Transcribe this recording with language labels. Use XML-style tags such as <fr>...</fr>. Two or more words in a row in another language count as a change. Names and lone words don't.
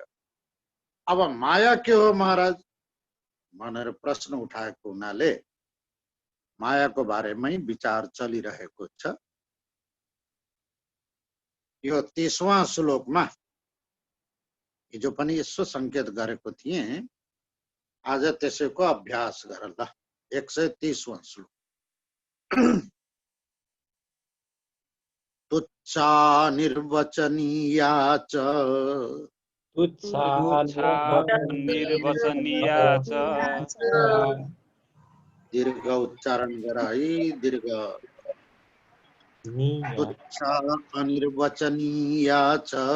<ne>अब माया के हो महाराज भनेर प्रश्न उठाएको हुनाले मायाको बारेमै विचार चलिरहेको छ। यो 30वां श्लोकमा हिजो पनि यसो संकेत गरेको थिएँ, आज त्यसैको अभ्यास गर ल।</ne> <sa>130वां श्लोक। तुच्छा निर्वचनीया च</sa> <ne>दीर्घ उच्चारण गराई,</ne> <sa>दीर्घ तुच्छा अनिर्वचनीया च</sa>